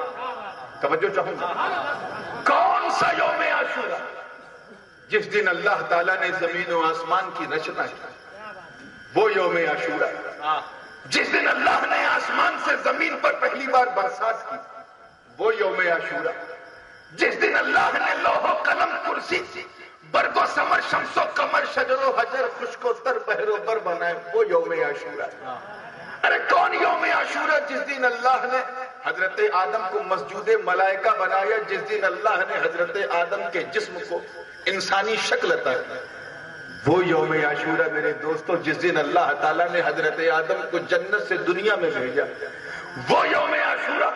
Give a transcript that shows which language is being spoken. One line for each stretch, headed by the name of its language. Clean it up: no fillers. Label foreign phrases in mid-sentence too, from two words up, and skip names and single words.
Urdu: توجہ چاہوں گا. کون سا یوم عاشورہ؟ جس دن اللہ تعالیٰ نے زمین و آسمان کی رچنا کی وہ یوم عاشورہ. جس دن اللہ نے آسمان سے زمین پر پہلی بار برسات کی وہ یوم عاشورہ. جس دن اللہ نے لوح و قلم کرسی برگ و ثمر شمس و قمر شجر و حجر خشک و تر بحر و بر بنائے وہ یوم عاشورہ. ارے کون یوم عاشورہ؟ جس دن اللہ نے حضرت آدم کو مسجود ملائکہ بنایا. جس دن اللہ نے حضرت آدم کے جسم کو انسانی شکل عطا کی وہ یوم عاشورہ. میرے دوستو جس دن اللہ تعالیٰ نے حضرت آدم کو جنت سے دنیا میں بھیجا وہ یوم عاشورہ.